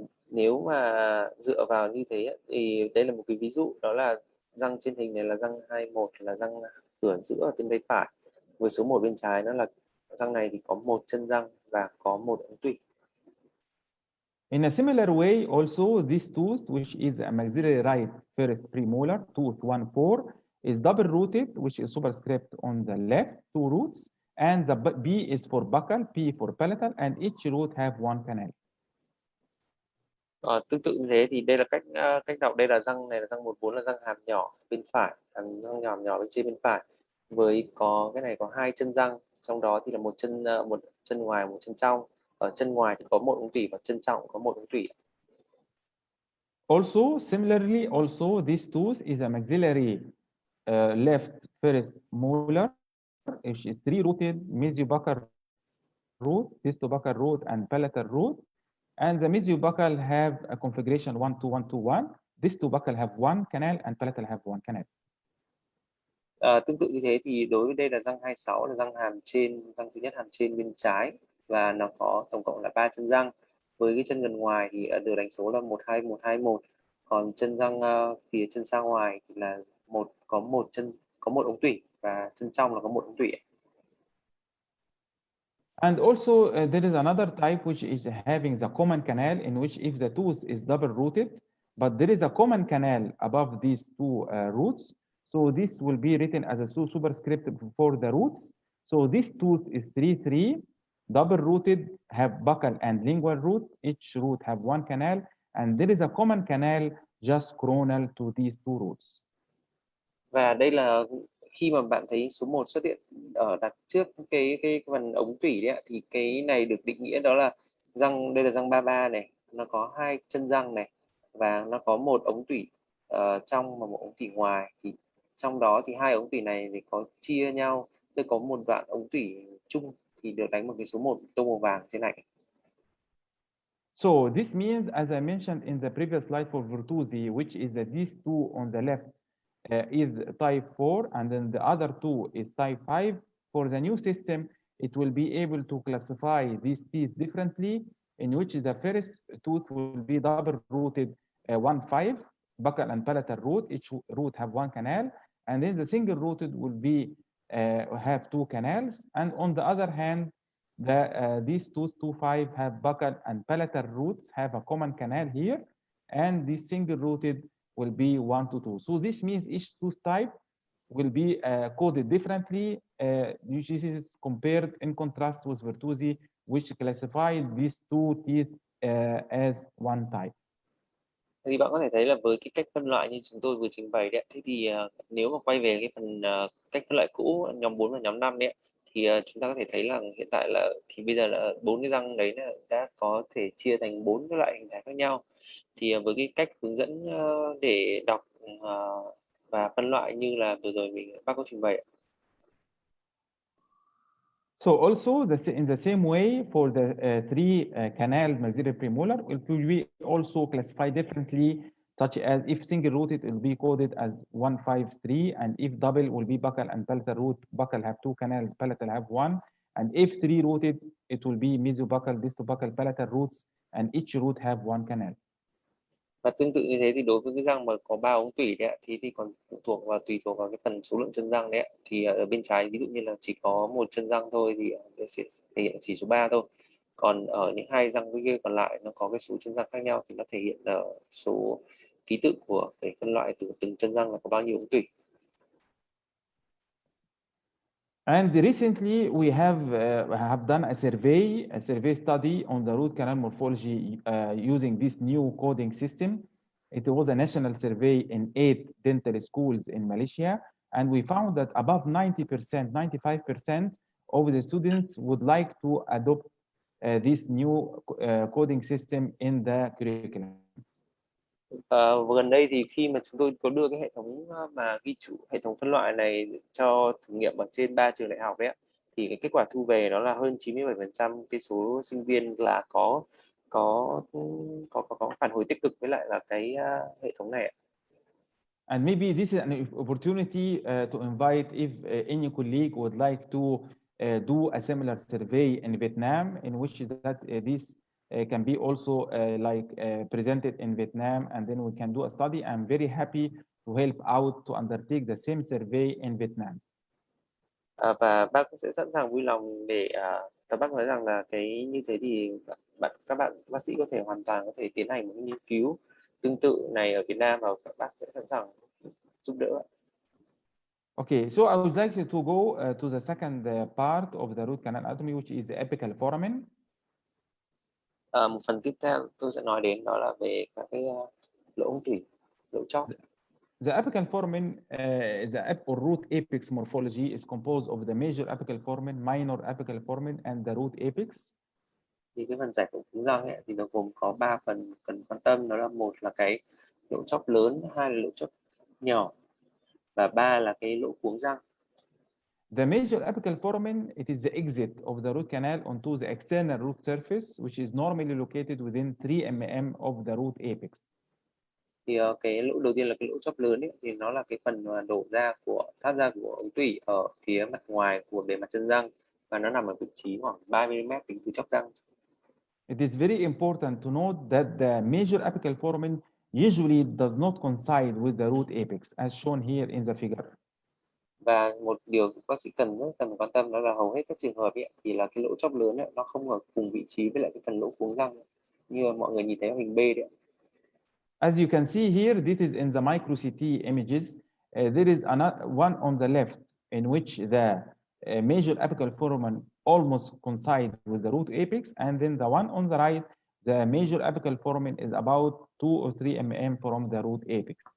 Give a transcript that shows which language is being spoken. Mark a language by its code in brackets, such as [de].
[vi] Nếu mà dựa vào như thế thì đây là một cái ví dụ, đó là răng trên hình này là răng 21, là răng cửa giữa ở bên tay phải, với số 1 bên trái nó là răng này thì có 1 chân răng và có 1 ống tủy. [en] In a similar way, also this tooth, which is a maxillary right first premolar, tooth 14, is double rooted, which is superscript on the left 2 roots, and the B is for buccal, P for palatal, and each root have one canal. [vi] Tương tự như thế thì đây là cách đọc. Đây là răng này là răng 14, là răng hàm nhỏ bên phải, răng hàm nhỏ bên trên bên phải, với cái này có 2 chân răng, trong đó thì là một chân ngoài, một chân trong. Ở chân ngoài thì có 1 ống tủy và chân trong có 1 ống tủy. [en] Also, similarly, also this tooth is a maxillary left first molar, which is 3 rooted mesiobuccal root, distobuccal root, and palatal root. And the mesiobuccal have a configuration 1 2 1 2 1. Distobuccal have one canal and palatal have one canal. [vi] Tương tự như thế thì đối với đây là răng 26, là răng hàm trên, răng thứ nhất hàm trên bên trái, và nó có tổng cộng là 3 chân răng, với cái chân gần ngoài thì được đánh số là 12121, còn chân răng phía chân xa ngoài thì là có một ống tủy, và chân trong là có 1 ống tủy. [en] And also there is another type which is having the common canal, in which if the tooth is double rooted, but there is a common canal above these 2 roots, so this will be written as a superscript for the roots. So this tooth is 3 double rooted, have buccal and lingual root, each root have one canal, and there is a common canal just coronal to these 2 roots. [vi] Và đây là khi mà bạn thấy số 1 xuất hiện ở đặt trước cái phần ống tủy đấy, thì cái này được định nghĩa đó là đây là răng 33 này, nó có 2 chân răng này, và nó có 1 ống tủy trong và 1 ống tủy ngoài. Thì trong đó thì 2 ống tủy này thì có chia nhau, tôi có một đoạn ống tủy chung thì được đánh một cái số 1 tô màu vàng trên này. [en] So this means, as I mentioned in the previous slide for Vortuzi, which is that these 2 on the left is type 4, and then the other 2 is type 5. For the new system, it will be able to classify these teeth differently, in which the first tooth will be double rooted 1-5, buccal and palatal root, each root have one canal, and then the single rooted will be have 2 canals, and on the other hand, these tooth 2-5 have buccal and palatal roots have a common canal here, and this single rooted will be 1 to 2. So this means each tooth type will be coded differently. This is compared in contrast with Virtusi, which classified these 2 teeth as one type. [vi] Thì bạn có thể thấy là với cái cách phân loại như chúng tôi vừa trình bày đấy, thế thì nếu mà quay về cái phần cách phân loại cũ nhóm 4 và nhóm 5 đấy, thì chúng ta có thể thấy là hiện tại là thì bây giờ là 4 cái răng đấy là đã có thể chia thành 4 cái loại hình thái khác nhau. Thì với cái cách hướng dẫn để đọc và phân loại như là vừa rồi bác có trình bày. [en] So also in the same way for the three canal maxillary premolar, it will be also classified differently, such as if single rooted, it will be coded as 153, and if double will be buccal and palatal root. Buccal have two canals, palatal have one, and if three rooted, it will be mesiobuccal, distobuccal, palatal roots, and each root have one canal. [vi] Và tương tự như thế thì đối với cái răng mà có 3 ống tủy đấy ạ, thì còn tùy thuộc vào cái phần số lượng chân răng đấy ạ. Thì ở bên trái ví dụ như là chỉ có một chân răng thôi thì sẽ thể hiện chỉ số 3 thôi. Còn ở những hai răng kia còn lại nó có cái số chân răng khác nhau thì nó thể hiện ở số ký tự của cái phân loại từ từng chân răng là có bao nhiêu ống tủy. [en] And recently we have done a survey study on the root canal morphology using this new coding system. It was a national survey in 8 dental schools in Malaysia, and we found that above 90%, 95% of the students would like to adopt this new coding system in the curriculum. [vi] Gần đây thì khi mà chúng tôi có đưa cái hệ thống mà ghi chủ hệ thống phân loại này cho thử nghiệm ở trên 3 trường đại học đấy, thì cái kết quả thu về đó là hơn 97% cái số sinh viên là có phản hồi tích cực với lại là cái hệ thống này. [en] And maybe this is an opportunity to invite if any colleague would like to do a similar survey in Vietnam, in which that this can be also presented in Vietnam, and then we can do a study. I'm very happy to help out to undertake the same survey in Vietnam. [vi] Và bác sẽ sẵn sàng vui lòng để các bác nói rằng là cái như thế thì các bạn bác sĩ có thể hoàn toàn có thể tiến hành một nghiên cứu tương tự này ở Việt Nam và các bác sẽ sẵn sàng giúp đỡ. [en] Okay, so I would like to go to the second part of the root canal anatomy, which is the apical foramen. [vi] Một phần tiếp theo tôi sẽ nói đến đó là về các cái lỗ ống tủy, lỗ chóp. [en] The apical foramen, or root apex morphology is composed of the major apical foramen, minor apical foramen, and the root apex. [vi] Thì cái phần giải phẫu cuống răng ấy, thì nó gồm có 3 phần cần quan tâm, đó là một là cái lỗ chóp lớn, hai là lỗ chóp nhỏ và ba là cái lỗ cuống răng. [en] The major apical foramen, it is the exit of the root canal onto the external root surface, which is normally located within 3 mm of the root apex. [vi] Thì cái lỗ đầu tiên là cái lỗ chóp lớn ấy, thì nó là cái phần mà đổ ra thoát ra của ống tủy ở phía mặt ngoài của bề mặt chân răng, và nó nằm ở vị trí khoảng 3 mm tính từ chóp răng. [en] It is very important to note that the major apical foramen usually does not coincide with the root apex, as shown here in the figure. [vi] Và một điều bác sĩ cần quan tâm đó là hầu hết các trường hợp ấy, thì là cái lỗ chóp lớn ấy, nó không ở cùng vị trí với lại cái phần lỗ cuống răng như mọi người nhìn thấy ở hình B đấy. [en] As you can see here, this is in the micro CT images. There is one on the left in which the major apical foramen almost coincide with the root apex, and then the one on the right, the major apical foramen is about 2 or 3 mm from the root apex.